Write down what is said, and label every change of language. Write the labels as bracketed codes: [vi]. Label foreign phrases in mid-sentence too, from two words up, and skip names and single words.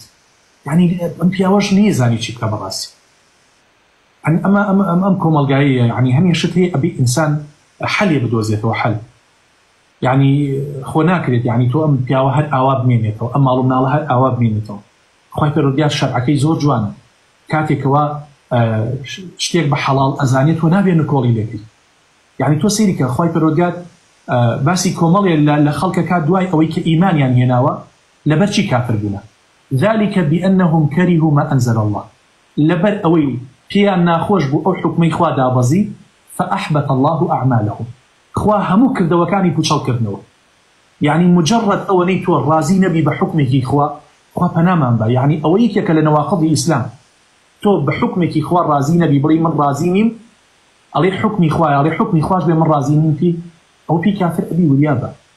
[ckb] یعنی ئەم پیاوەش نێزانی چی بکە بەڕاستی. ئەم کۆمەلگاییە، یعنی هەمیشت هەیە ئەبێ ئینسان حەلێ بدۆزێتەوە حەل، یعنی خۆ ناکرێت یعنی تۆ ئەم پیاوە هەر ئاوا بمێنێتەوە، ئەم ماڵ و مناڵە هەر ئاوا بمێنێتەوە. خۆی پەروەردگار شەرعەکەی زۆر جوانە، کاتێکەوە شتێک بە حەڵاڵ ئەزانێت تۆ نابێنە کۆڵی لێکرد. یعنی تۆ سەیری کە خۆی پەروەردگار باسی کۆمەڵێ لە خەڵکە کات دوای ئەوەی کە ئیمانیان هێناوە لەبەر چی کافر بوونە؟ [ar] ذلك بأنهم كرهوا ما أنزل الله، [ckb] لەبەر ئەوەی پێیان ناخۆش بوو ئەو حکمەی خوا دابەزی [ar] فأحبط الله أعمالهم، [ckb] خوا هەموو کردەوەکانی پوچەڵکردنەوە. یعنی مجرد ئەوەی تۆ ڕازی نەبی بە حکمێکی خوا پەنامان بە، یعنی ئەوە یەکێکە لە نەواقضی ئیسلام، تۆ بە حکمێکی خوا ڕازی نەبی بڵێ من ڕازی نیم، ئەڵێ حکمی خوایە، ئەڵێ حکمی خواش بێ من ڕازی نیم پێی، ئەو پێی کافر ئەبی وریا بە.